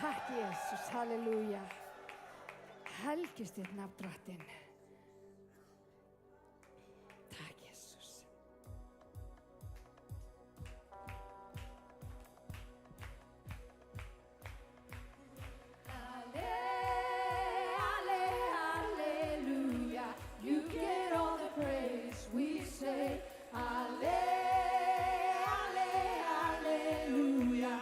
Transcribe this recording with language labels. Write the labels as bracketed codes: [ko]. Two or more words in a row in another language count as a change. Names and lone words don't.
[is] Jesus, halleluja. Helgist þitt nafn, drottinn. Takk, Jesus. Hallelujah. [en] You get all the praise. We say, hallelujah.